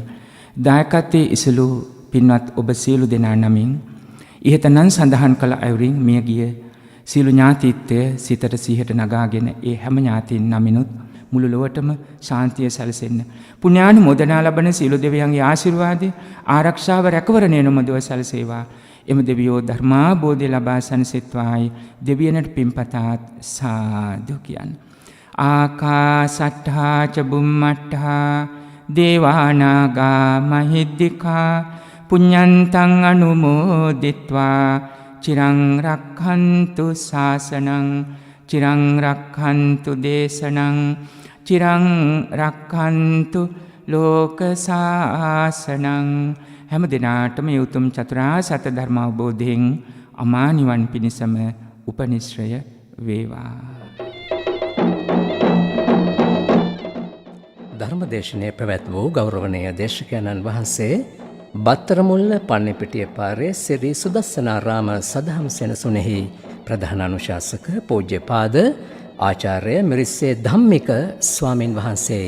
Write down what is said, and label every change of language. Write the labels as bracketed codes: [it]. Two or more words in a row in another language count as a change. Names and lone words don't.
[si] දායකත්වයේ ඉසළු පින්වත් ඔබ සියලු දෙනා නමින් ඉහත නම් සඳහන් කළ අයුරින් මිය ගිය සියලු ඥාතීත්වය සිතට සිහියට නගාගෙන ඒ හැම ඥාතීන් නමිනුත් මුළු ලොවටම ශාන්තිය සැලසෙන්න. පුණ්‍යානුමෝදනා ලබන සියලු දෙවියන්ගේ ආශිර්වාදය ආරක්ෂාව රැකවරණය නොමදව සැලසේවා. එම දෙවියෝ ධර්මාබෝධය ලබා සැනසෙත්වායි දෙවියනට පින්පතාත් සාදු කියන්න. [pi] ආකාසට්ඨා ච බුම්මට්ඨා දේවානාගා මහිද්దికා පුඤ්ඤන්තං අනුමෝදිත්වා චිරං රක්ඛන්තු ශාසනං චිරං රක්ඛන්තු දේශනං චිරං රක්ඛන්තු ලෝක ශාසනං. [si] හැම දිනාටම උතුම් චතුරාර්ය සත්‍ය ධර්ම අවබෝධයෙන් අමා නිවන් පිණසම උපනිශ්‍රය වේවා. ධර්මදේශනයේ පැවැත් වූ ගෞරවනීය දේශකයන්න් වහන්සේ බත්තරමුල්ල පන්නිපිටිය පාරේ සිරි සුදස්සනාරාම සදහම් සෙනසුනේහි ප්‍රධාන අනුශාසක පූජ්‍යපාද ආචාර්ය මිරිස්සේ ධම්මික ස්වාමින් වහන්සේයි.